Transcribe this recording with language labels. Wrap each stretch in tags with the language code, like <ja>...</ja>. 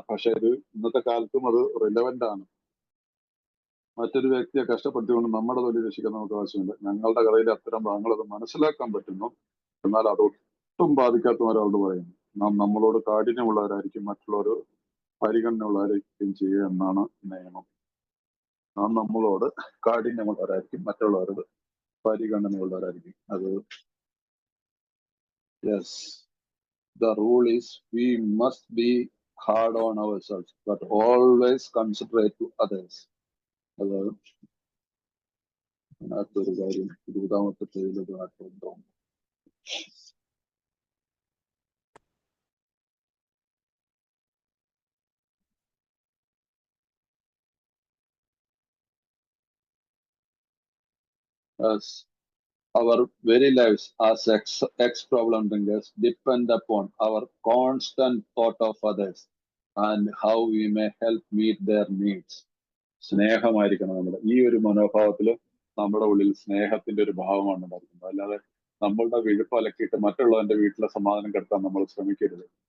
<ml>പക്ഷെ ഇത് ഇന്നത്തെ കാലത്തും അത് റിലവന്റ് ആണ്. മറ്റൊരു വ്യക്തിയെ കഷ്ടപ്പെടുത്തിക്കൊണ്ട് നമ്മുടെ തൊലി രക്ഷിക്കാൻ നമുക്ക് ആവശ്യമില്ല. ഞങ്ങളുടെ കഥയിലെ അത്തരം ഭാഗങ്ങൾ അത് മനസ്സിലാക്കാൻ പറ്റുന്നു. എന്നാൽ അതൊട്ടും ബാധിക്കാത്ത ഒരാളോട് പറയുന്നു, നാം നമ്മളോട് കാഠിന്യമുള്ളവരായിരിക്കും മറ്റുള്ളവർ പരിഗണനയുള്ളവരായിരിക്കും ചെയ്യുക എന്നാണ് നിയമം. നാം നമ്മളോട് കാഠിന്യമുള്ളവരായിരിക്കും മറ്റുള്ളവരോട് പരിഗണനയുള്ളവരായിരിക്കും.</ml> <en>അത് yes, the rule is we must be hard on ourselves but always considerate to others.</en> <ml>അത് അതിനകത്തൊരു കാര്യം 20ാമത്തെ പേജിലത് ആയിട്ടുണ്ടോ?</ml> <en>As our very lives as ex-problem drinkers depend upon our constant thought of others and how we may help meet their needs.</en> <ml>സ്നേഹമായിരിക്കണം നമ്മുടെ ഈ ഒരു മനോഭാവത്തില് നമ്മുടെ ഉള്ളിൽ സ്നേഹത്തിന്റെ ഒരു ഭാവമാണ് ഉണ്ടാക്കുന്നത്. അല്ലാതെ നമ്മളുടെ വിഴുപ്പ് അലക്കിയിട്ട് മറ്റുള്ളവന്റെ വീട്ടിലെ സമാധാനം കെടുത്താൻ നമ്മൾ ശ്രമിക്കരുത്.</ml>